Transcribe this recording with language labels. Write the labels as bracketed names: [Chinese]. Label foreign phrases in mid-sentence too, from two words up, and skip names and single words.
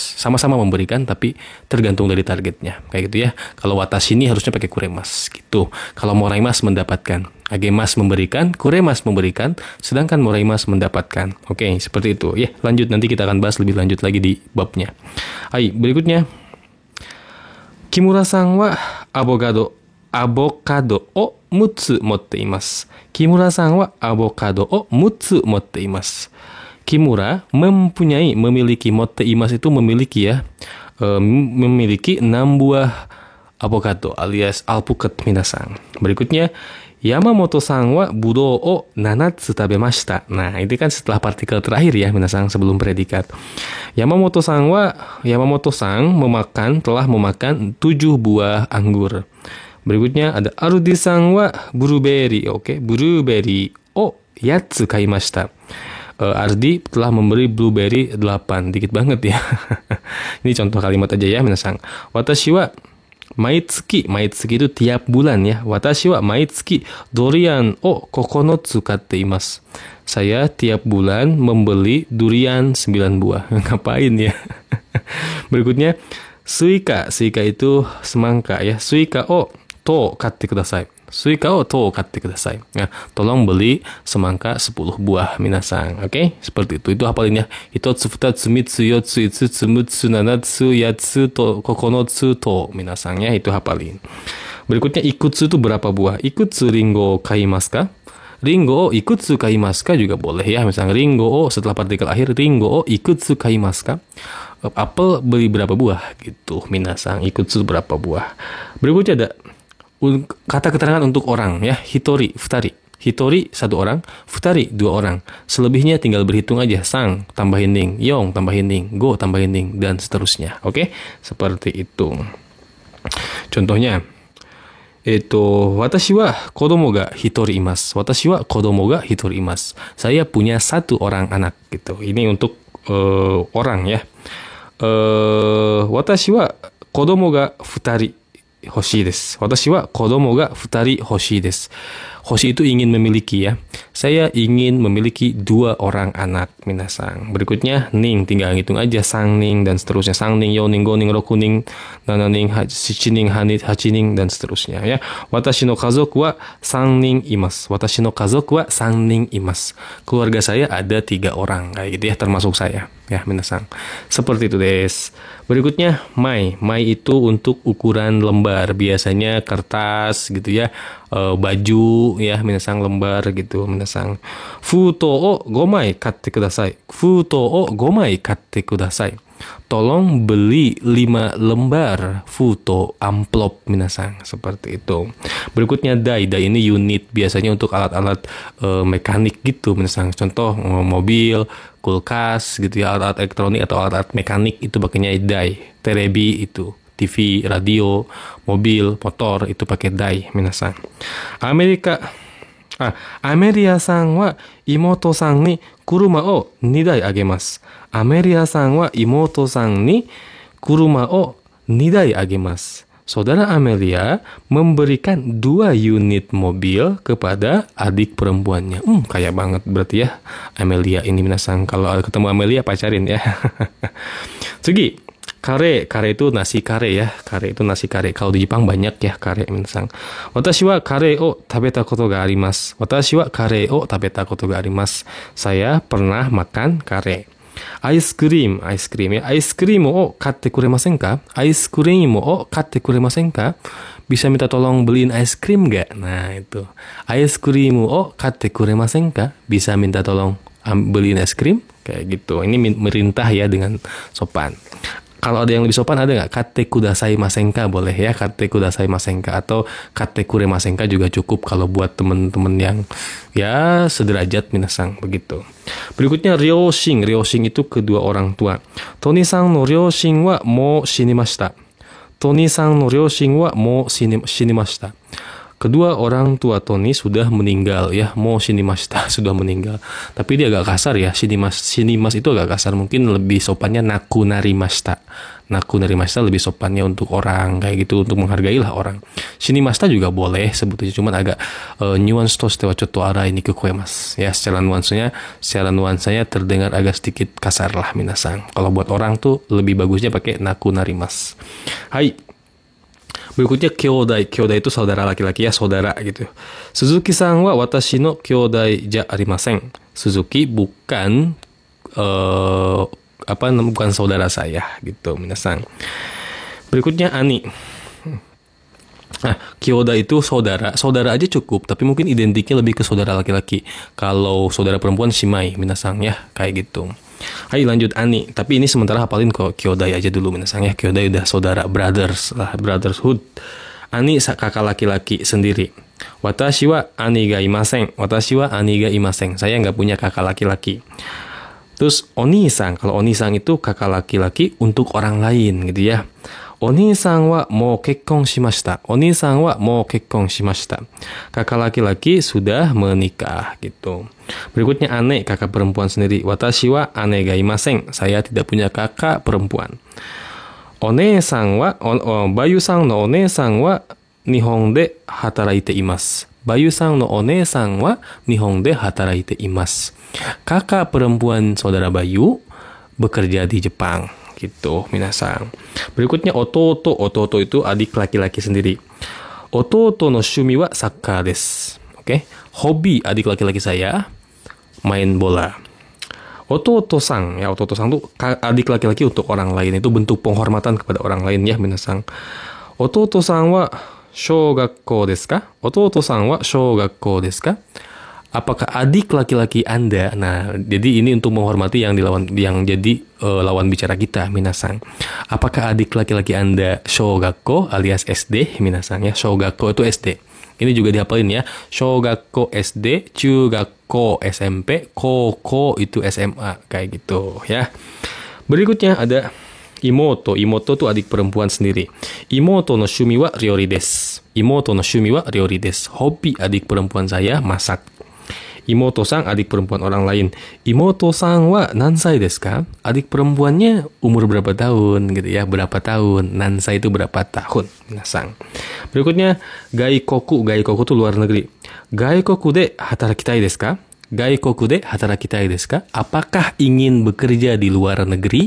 [Indonesian] Sama-sama memberikan, tapi tergantung dari targetnya. Kayak gitu ya. Kalau watashi ini harusnya pakai kuremas, gitu. Kalau moraimas mendapatkan. Agemas memberikan, kuremas memberikan, sedangkan moraimas mendapatkan. Oke, seperti itu. Ya, lanjut. Nanti kita akan bahas lebih lanjut lagi di babnya. Hai, berikutnya. [Japanese] 木村さんはアボカドを6つ持っています。木村さんはアボカドを6つ持っています。 [Indonesian] Kimura memiliki, [Japanese] 持っています [Indonesian] itu memiliki ya, memiliki 6 buah avocado alias alpukat minasang. Berikutnya, [Japanese] 山本さんはぶどうを7つ食べました。 [Indonesian] Nah, ini kan setelah partikel terakhir ya minasang, sebelum predikat. Yamamoto-san telah memakan 7 buah anggur. Berikutnya ada [Japanese] アルディさんはブルーベリー. [Indonesian] Oke, [Japanese] ブルーベリーを8つ買いました。 [Indonesian] Ardi telah memberi blueberry 8. Dikit banget ya. Ini contoh kalimat aja ya minasang. [Japanese] 私は毎月 [Indonesian] itu tiap bulan ya. [Japanese] 私は毎月ドリアンを9つ買っています。 [Indonesian] Saya tiap bulan membeli durian 9 buah. Ngapain ya? Berikutnya, suika itu semangka ya. [Japanese] スイカを十買ってください。スイカを十買ってください. [Indonesian] Ya, tolong beli semangka 10 buah minasang. Oke, seperti itu. Itu hafalinnya. [Japanese] ひとつ、ふたつ、みっつ, よっつ、いつつ、むっつ、ななつ、やっつ、とお、ここのつ、とお [Indonesian] minasang ya. Itu hafalin. Berikutnya, ikutsu itu berapa buah? [Japanese] いくつりんごを買いますか? りんごをいくつ買いますか [Indonesian] juga boleh ya. Misalnya [Japanese] りんごを [Indonesian] setelah partikel akhir, [Japanese] りんごをいくつ買いますか? [Indonesian] Apel beli berapa buah gitu minasang. Ikutsu berapa buah. Berikutnya ada kata keterangan untuk orang ya. [Japanese] ひとり、ふたり. [Indonesian] Hitori 1 orang, futari 2 orang. Selebihnya tinggal berhitung aja. Sang tambahin ning, yong tambahin ning, go tambahin ning, dan seterusnya. Oke, seperti itu. Contohnya, [Japanese] 私は子供が一人います. 私は子供が一人います. [Indonesian] Saya punya 1 orang anak gitu. Ini untuk orang ya. [Japanese] 私は子供が二人欲しいです. 私は子供が二人欲しいです. [Indonesian] Hoshi itu ingin memiliki ya. Saya ingin memiliki 2 orang anak minasang. Berikutnya ning, tinggal hitung aja [Japanese] 三人 [Indonesian] dan seterusnya. [Japanese] 三人、四人、五人、六人、七人、七人、八人, [Indonesian] dan seterusnya ya. [Japanese] 私の家族は3人います。私の家族は3人います. [Indonesian] Keluarga saya ada 3 orang kayak gitu ya, termasuk saya ya minasang. Seperti itu des. Berikutnya mai. Mai itu untuk ukuran lembar, biasanya kertas gitu ya. Baju ya minasang, lembar gitu minasang. [Japanese] 封筒を5枚買ってください. 封筒を5枚買ってください. [Indonesian] Tolong beli 5 lembar futo, amplop minasang, seperti itu. Berikutnya dai ini unit, biasanya untuk alat-alat mekanik gitu minasang. Contoh mobil, kulkas gitu ya, alat-alat elektronik atau alat-alat mekanik itu pakainya dai. Terebi itu TV, radio, mobil, motor itu pakai dai minasang. [Japanese] アメリアさんは妹さんに車を2台あげます. アメリアさんは妹さんに車を2台あげます. [Indonesian] Saudara Amelia memberikan 2 unit mobil kepada adik perempuannya. Kaya banget berarti ya Amelia ini minasang. Kalau ketemu Amelia pacarin ya. Sugi. Kare itu nasi kare ya. Kare itu nasi kare. Kalau di Jepang banyak ya kare minasang. [Japanese] 私はカレーを食べたことがあります. 私はカレーを食べたことがあります. [Indonesian] Saya pernah makan kare. [English] Ice cream [Indonesian] ya. [Japanese] アイスクリームを買ってくれませんか？アイスクリームを買ってくれませんか? [Indonesian] Bisa minta tolong beliin [English] ice cream [Indonesian] gak? Nah itu. [Japanese] アイスクリームを買ってくれませんか? [Indonesian] Bisa minta tolong beliin es krim kayak gitu. Ini merintah ya dengan sopan. Kalau ada yang lebih sopan ada nggak? [Japanese] 買ってくださいませんか [Indonesian] boleh ya, [Japanese] 買ってくださいませんか [Indonesian] atau [Japanese] 買ってくれませんか [Indonesian] juga cukup kalau buat temen-temen yang ya sederajat minasang begitu. Berikutnya ryoshin. Ryoshin itu kedua orang tua. [Japanese] トニさんの両親はもう死にました. トニさんの両親はもう死にました. [Indonesian] Kedua orang tua Tony sudah meninggal ya, [Japanese] もう死にました [Indonesian] sudah meninggal. Tapi dia agak kasar ya, shinimas itu agak kasar, mungkin lebih sopannya [Japanese] 亡くなりました. 亡くなりました [Indonesian] lebih sopannya untuk orang kayak gitu, untuk menghargailah orang. Shinimashita juga boleh sebetulnya, cuman agak [Japanese] ニュアンスとしてはちょっと荒いに聞こえます. [Indonesian] Ya, secara nuansanya terdengar agak sedikit kasar lah minasang. Kalau buat orang tuh lebih bagusnya pakai [Japanese] 亡くなります. [Indonesian] Hai. Berikutnya kyodai. Kyodai itu saudara laki-laki ya, saudara gitu. [Japanese] 鈴木さんは私の兄弟じゃありません. [Indonesian] Suzuki bukan bukan saudara saya gitu, minasang. Berikutnya Ani. Nah, kyodai itu saudara aja cukup, tapi mungkin identiknya lebih ke saudara laki-laki. Kalau saudara perempuan shimai, minasang ya, kayak gitu. Hai lanjut Ani, tapi ini sementara hafalin kok kyodai aja dulu minasang ya. Kyodai udah saudara, brothers lah, brotherhood. Ani kakak laki-laki sendiri. [Japanese] 私は兄がいません。私は兄がいません. [Indonesian] Saya nggak punya kakak laki-laki. Terus oni-san, kalau oni-san itu kakak laki-laki untuk orang lain gitu ya. [Japanese] お兄さんはもう結婚しました。お兄さんはもう結婚しました. [Indonesian] Kakak laki-laki sudah menikah gitu. Berikutnya ane, kakak perempuan sendiri. [Japanese] 私は姉がいません. [Indonesian] Saya tidak punya kakak perempuan. [Japanese] お姉さんはバユさんのお姉さんは日本で働いています. バユさんのお姉さんは日本で働いています. [Indonesian] Kakak perempuan saudara Bayu bekerja di Jepang. Gitu, minasang. Berikutnya ototo. Ototo itu adik laki-laki sendiri. [Japanese] 弟の趣味はサッカーです. [Indonesian] Oke. Hobi adik laki-laki saya main bola. Ototo-san, ya ototo-san itu adik laki-laki untuk orang lain, itu bentuk penghormatan kepada orang lain ya, minasang. [Japanese] 弟さんは小学校ですか? 弟さんは小学校ですか? [Indonesian] Apakah adik laki-laki Anda? Nah, jadi ini untuk menghormati yang jadi lawan bicara kita, minasang. Apakah adik laki-laki Anda shogakko alias SD, minasang ya? Shogakko itu SD. Ini juga dihafalin ya. Shogakko SD, chugakko SMP, koko itu SMA kayak gitu ya. Berikutnya ada imoto. Imoto itu adik perempuan sendiri. [Japanese] 妹の趣味は料理です. 妹の趣味は料理です. [Indonesian] Hobi adik perempuan saya masak. Imoto-san adik perempuan orang lain. [Japanese] 妹さんは何歳ですか? [Indonesian] Adik perempuannya umur berapa tahun gitu ya? Berapa tahun? Nansai itu berapa tahun? Minasang. Berikutnya gaikoku. Gaikoku itu luar negeri. [Japanese] 外国で働きたいですか？外国で働きたいですか? [Indonesian] Apakah ingin bekerja di luar negeri?